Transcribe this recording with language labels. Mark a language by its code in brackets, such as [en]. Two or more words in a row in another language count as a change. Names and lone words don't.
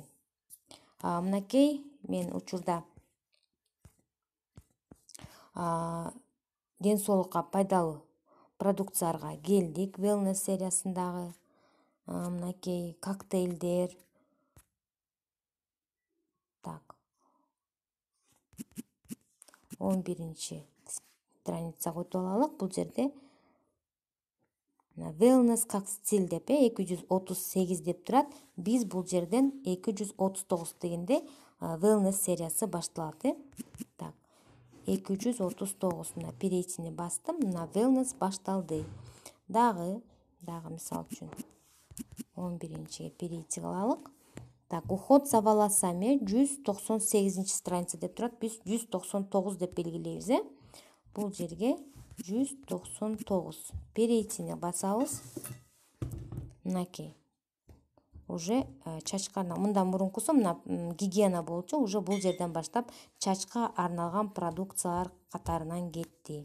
[ky] Мынакей мен учурда ден соолукка пайдалуу продукцияларга келдик. Wellness сериясындагы мынакей коктейлдер. Так. 11-чи страницага өтүп алалык. Бул жерде wellness [ru] как стиль [ky] деп 238 деп турат. Биз бул жерден 239 дегенде wellness сериясы башталат. Так. 239 мына перейчини бастым. Мына wellness башталды. Дагы мисалы үчүн 11-чиге перейти кылалык. Так, [ru] уход за волосами [ky] 198 страница деп турат. Биз 199 деп белгилейбиз. Бул жерге 199 перейтине басабыз. Мынакей. Уже чачка мындан мурункусу мына гигиена болчу, уже бул жерден баштап чачка арналган продукциялар катарынан кетти.